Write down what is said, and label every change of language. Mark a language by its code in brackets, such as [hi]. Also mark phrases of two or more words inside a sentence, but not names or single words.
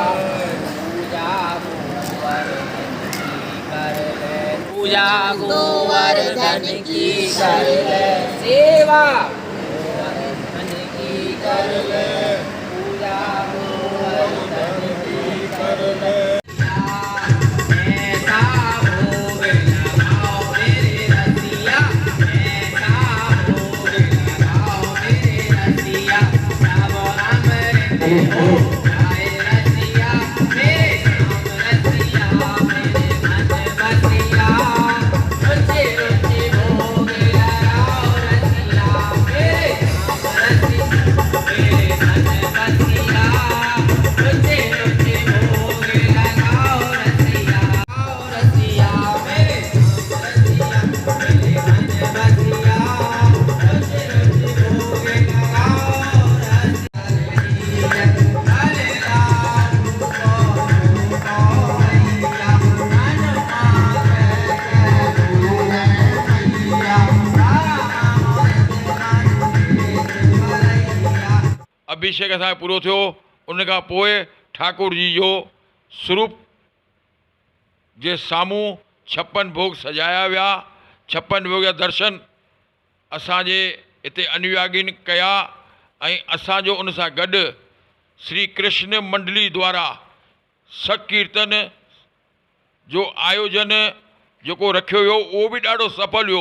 [hi] पूजा गोवर्धन की कर ले सेवा गोवर्धन की कर ले पूजा गोवर्धन की कर ले ऐसा भोग लगाओ मेरे रसिया ऐसा भोग लगाओ मेरे रसिया सब अमृत हो जाए रसिया मेरे नाम रसिया मेरे मन बसिया रुचि रुचि भोग लगाओ रसिया मेरे नाम रसिया मेरे मन बसिया रुचि रुचि भोग लगाओ रसिया रसिया मेरे नाम रसिया मेरे मन बसिया रुचि रुचि भोग लगाओ रसिया हरे राम को मैया [sd] अभिषेक असांजो पूरो थियो। उन खां पोइ ठाकुर जी जो स्वरूप जे साम्हूं 56 भोग सजाया विया। 56 भोग जा दर्शन असांजे हिते अनुयागिन कया ऐं असांजो उन सां गॾु श्री कृष्ण मंडली द्वारा संकीर्तन जो आयोजन जेको रखियो वियो उहो बि ॾाढो सफल वियो।